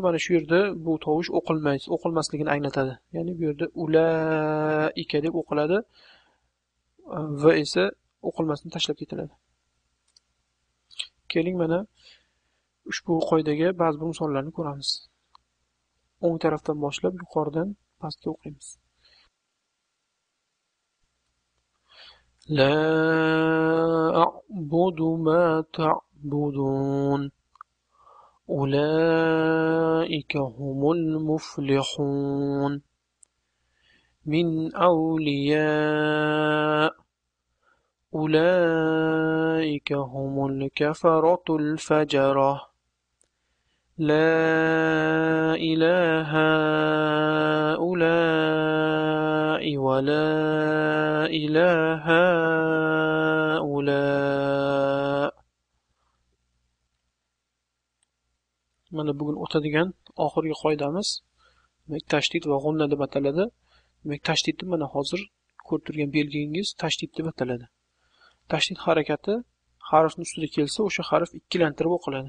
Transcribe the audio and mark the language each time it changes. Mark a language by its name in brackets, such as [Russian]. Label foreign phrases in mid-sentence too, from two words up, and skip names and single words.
[Uzbek] Mana shu yerda bu tovush o'qilmasligini anglatadi. Ya'ni bu yerda ulaika deb o'qiladi va esa o'qilmasdan tashlab ketiladi. Keling mana Ushbu qoidaga ba'zi bir misollarni ko'ramiz. O'ng tarafdan boshlab yuqoridan pastga o'qiymiz. [Arabic] لا أعبد ما تعبدون. أولئك هم المفلحون. من أولياء. أولئك هم الكفرة الفجرة لا إله هؤلاء ولا إله هؤلاء. [Uzbek] Mana bugun o'tadigan oxirgi qoidamiz. Demak, tashdid va g'unna deb ataladi. Demak, tashdidni mana hozir ko'rib turgan belgingiz tashdid deb ataladi. Tashdid harakati harfning ustida kelsa, o'sha harf ikkilantirib o'qiladi.